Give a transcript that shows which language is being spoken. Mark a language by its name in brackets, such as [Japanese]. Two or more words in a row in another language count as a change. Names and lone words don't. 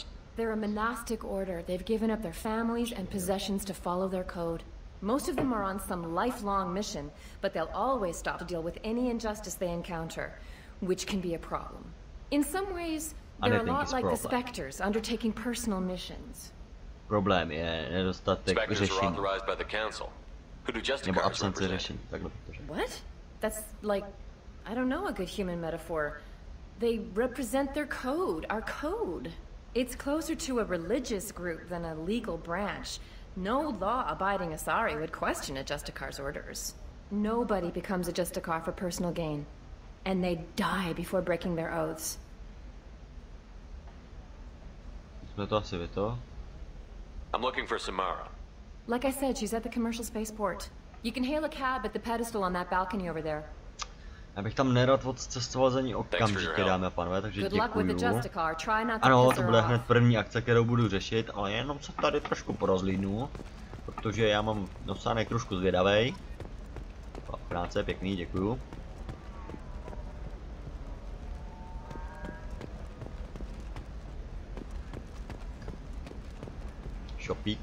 [English] They're a monastic order. They've given up their families and possessions to follow their code. Most of them are on some lifelong mission, but they'll always stop to deal with any injustice they encounter, which can be a problem. In some ways, they're a lot like the Spectres, undertaking personal missions. [Czech] Problém je nedostatek řešení. Nebo absence řešení. [English] What? That's like, I don't know a good human metaphor. They represent their code, our code. It's closer to a religious group than a legal branch. No law-abiding Asari would question a Justicar's orders. Nobody becomes a Justicar for personal gain. And they die before breaking their oaths. [Czech] Jsme to asi to? [English] I'm looking for Samara. Like I said, she's at the commercial spaceport. You can hail a cab at the pedestal on that balcony over there. [Czech] Já bych tam nerad odcestoval za ní okamžitě, dámy a pánové, takže děkuju. Ano, to bude hned první akce, kterou budu řešit, ale jenom se tady trošku porozlídnu, protože já mám nosánek trošku zvědavej. Práce, pěkný, děkuju. Shopík.